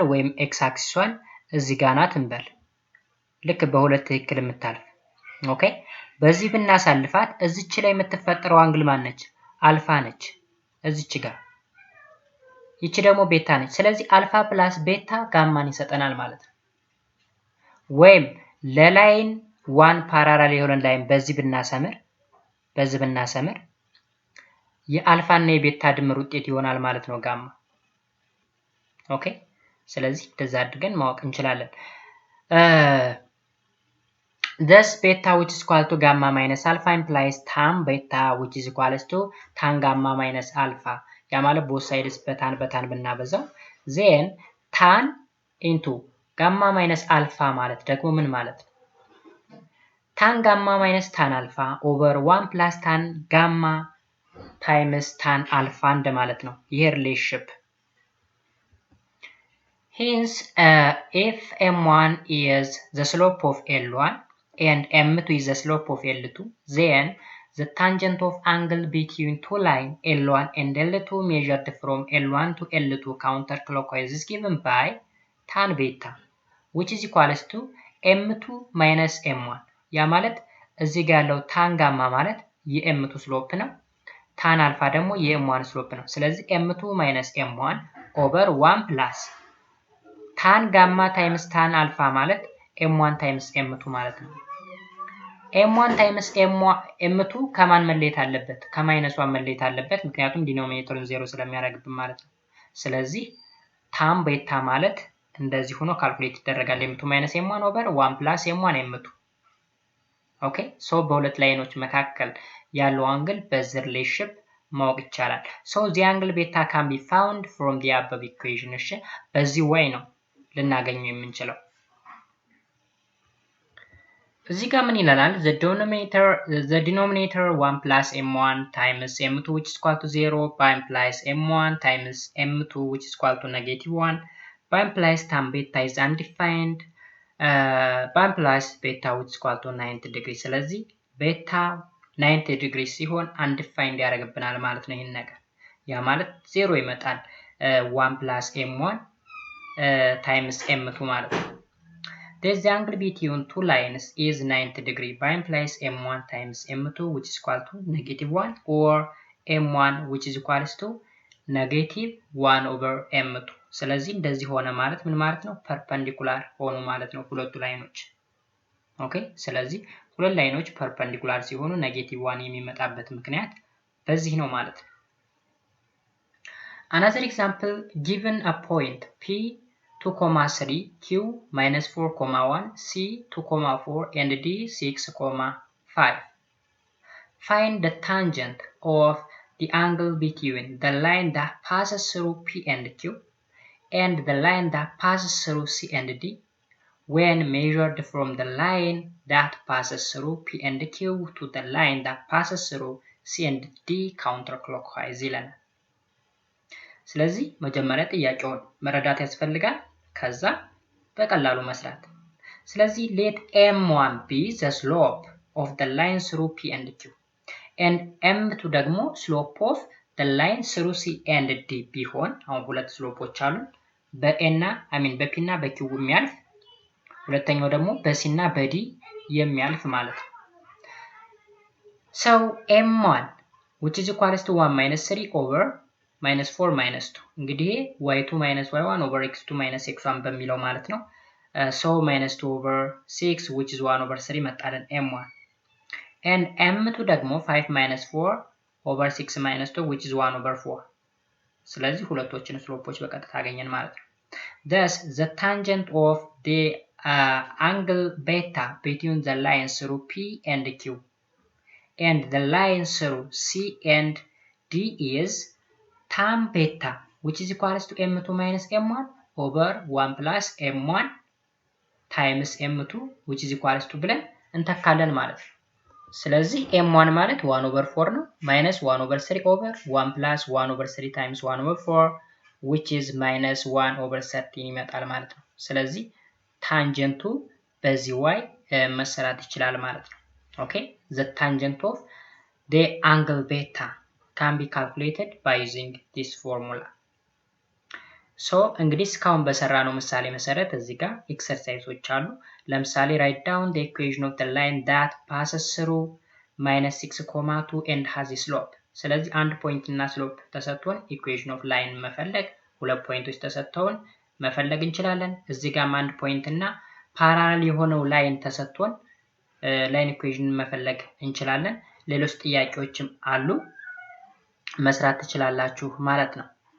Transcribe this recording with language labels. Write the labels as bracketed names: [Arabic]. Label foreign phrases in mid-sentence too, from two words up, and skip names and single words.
[Amharic] ወይም ኤክስ አክሲሷን እዚህ ጋር ናት እንበል ልክ በሁለት ትክክል የምታልፍ ኦኬ በዚህ ብናሳልፋት እዚች ላይ የምትፈጠረው አንግል ማን ነች አልፋ ነች እዚች ጋር ይቺ ደግሞ ቤታ ነች ስለዚህ [English] alpha plus beta [Amharic] ጋማን ይሰጠናል ማለት ነው ወይም ለላይን 1 ፓራላል የሆነ ላይን በዚህ ብናሰምር የአልፋ እና የቤታ ድምር ውጤት ይሆናል ማለት ነው ጋማ ኦኬ ስለዚህ እንደዛ አድርገን ማወቅ እንችላለን [English] thus beta which is equal to gamma minus alpha implies tan beta which is equal to tan gamma minus alpha [Amharic] ያ ማለት [English] both sides [Amharic] በታን ብናበዛው [English] then tan into gamma minus alpha [Amharic] ማለት ደግሞ ምን ማለት ነው [English] tan gamma minus tan alpha over 1 plus tan gamma times tan alpha [Amharic] እንደማለት ነው ይሄ ሪሌሽንሺፕ [English] hence if m1 is the slope of L1 and m2 is the slope of L2 then the tangent of angle between two lines L1 and L2 measured from L1 to L2 counterclockwise is given by tan beta which is equals to m2 minus m1 [Amharic] ያ ማለት እዚህ ጋር ያለው [English] tan gamma [Amharic] ማለት የm2 ስሎፕ ነው [English] tan alpha [Amharic] ደግሞ የm1 ስሎፕ ነው ስለዚህ [English] m2 minus m1 over 1 plus tan gamma times tan alpha ማለት m1 times m2 [Amharic] ማለት ነው [English] m1 times m2 [Amharic] ከማን መለየት አለበት ከማይነስ 1 መለየት አለበት ምክንያቱም ዲኖሚኔተሩን 0 ስለሚያደርግብን ማለት ነው ስለዚህ [English] tan beta [Amharic] ማለት እንደዚህ ሆኖ ካልኩሌት ይደረጋል [English] m2 minus m1 over 1 plus m1 m2 okay so [Amharic] በሁለት ላይኖች መካከል ያለው አንግል በዚህ ሪሌሽንሺፕ ማወቅ ይቻላል [English] so the angle beta can be found from the above equation [Amharic] እሺ በዚህ way ነው ልናገኘው የምንችለው እዚህ ጋር ምን ይላል [English] the denominator 1 plus m1 times m2 which is equal to 0 by implies m1 times m2 which is equal to -1 by implies tan beta is undefined by implies beta which is equal to 90 degree ስለዚህ beta 90 degree ሲሆን undefined [Amharic] ያደርግብናል ማለት ነው ይሄን ነገር ያ ማለት 0 ይመጣል [English] 1 plus m1 times m2 [Amharic] ማለት ነው [English] Thus the angle between two lines is 90 degree by implies m1 times m2 which is equal to -1 or m1 which is equals to -1 over m2 [Amharic] ስለዚህ እንደዚህ ሆነ ማለት ምን ማለት ነው ፐርፔንዲኩላር ሆኑ ማለት ነው ሁለቱ ላይኖች ኦኬ ስለዚህ ሁለት ላይኖች ፐርፔንዲኩላር ሲሆኑ -1 የሚመጣበት ምክንያት በዚህ ነው ማለት ነው [English] Another example given a point p 2,3 q -4,1 c 2,4 and d 6,5 Find the tangent of the angle between the line that passes through p and q and the line that passes through c and d when measured from the line that passes through p and q to the line that passes through c and d counterclockwise [Amharic] ይለናል ስለዚህ መጀመሪያ ጥያቄውን መረዳት ያስፈልጋል ከዛ በቀላሉ መስራት ስለዚህ [English] let m1 be the slope of the line through p and q and m2 [Amharic] ደግሞ [English] slope of the line through c and d [Amharic] ቢሆን አሁን ሁለት ስሎፖች አሉ በኤና በፒ እና በኪው የሚያልፍ ሁለተኛው ደግሞ በሲ እና በዲ የሚያልፍ ማለት ነው [English] so m1 which is equals to 1 minus 3 over minus 4 minus 2 እንግዲህ y2 minus y1 over x2 minus x1 [Amharic] በሚለው ማለት ነው [English] so minus 2 over 6 which is 1 over 3 መጣለን m1 and m2 ደግሞ 5 minus 4 over 6 minus 2 which is 1 over 4 [Amharic] ስለዚህ ሁለቶችን ስሎፖች በቀጥታ አገኘን ማለት ነው [English] thus the tangent of the angle beta between the lines through p and q and the line through c and d is tan beta which is equals to m2 minus m1 over 1 plus m1 times m2 which is equals to [Amharic] ብለን እንተካለን ማለት ነው ስለዚህ [English] m1 ማለት 1 over 4 ነው minus 1 over 3 over 1 plus 1 over 3 times 1 over 4 which is minus 1 over 13 [Amharic] ይመጣል ማለት ነው ስለዚህ ታንጀንቱ በዚህ y መሰራት ይችላል ማለት ነው [English] okay the tangent of the angle beta can be calculated by using this formula [Amharic] so እንግዲህ እስካሁን በሰራነው ምሳሌ መሰረት እዚህ ጋር ኤክሰርሳይዞች አሉ ለምሳሌ [English] write down the equation of the line that passes through minus 6,2 and has a slope [Amharic] ስለዚህ አንድ ፖይንት እና ስሎፕ ተሰጥቶን [English] equation of line [Amharic] መፈለግ ሁለት ፖይንቶች ተሰጥተውን መፈለግ እንችላለን እዚህ ጋር አንድ ፖይንት እና ፓራላል የሆነው ላይን ተሰጥቶን ላይን ኢኩዌሽን መፈለግ እንችላለን ሌሎች ጥያቄዎችም አሉ መስራት ትችላላችሁ ማለት ነው